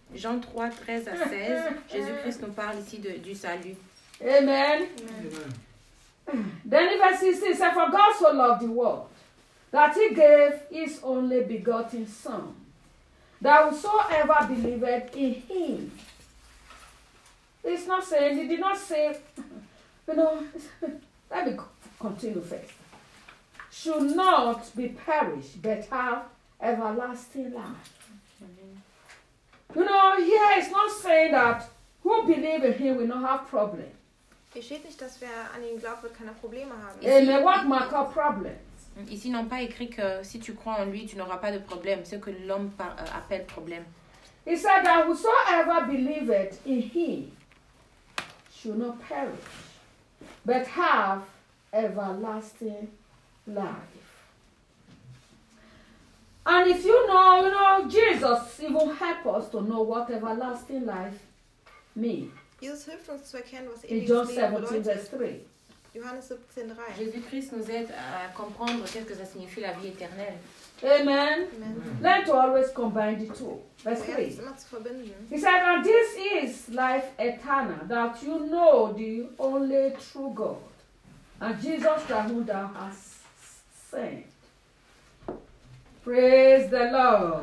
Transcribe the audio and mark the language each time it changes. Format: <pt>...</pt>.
<fr>Jean 3, 13 à 16, Jésus-Christ nous parle ici du salut. Amen. Amen.</fr> <en>Then in verse 16, it says, for God so loved the world, that he gave his only begotten Son, that whosoever believed in him. It's not saying, he did not say, you know, let me continue first. Should not be perished, but have everlasting life. You know, here it's not saying that who believe in him will not have problem.</en> <de>Es steht nicht, dass wer an ihn glaubt, wird keine Probleme haben.</de> <en>Ici, and they won't mark up problems.</en> <fr>Ici, n'ont pas écrit que si tu crois en lui, tu n'auras pas de problème. C'est ce que l'homme appelle problème.</fr> <en>He said that whosoever believed in him should not perish, but have everlasting life. And if you know, Jesus even help us to know what everlasting life means.</en> <de>Jesus hilft uns zu erkennen, was</de> <en>in John 17, verse 3.</en> <de>Johannes 17, 3.</de> <fr>Jésus-Christ nous aide à comprendre qu'est-ce que ça signifie la vie éternelle. Amen.</fr> <en>Learn to always combine the two. Verse 3. He said, and this is life eternal, that you know the only true God, and Jesus Christ whom thou hast sent. Praise the Lord.</en>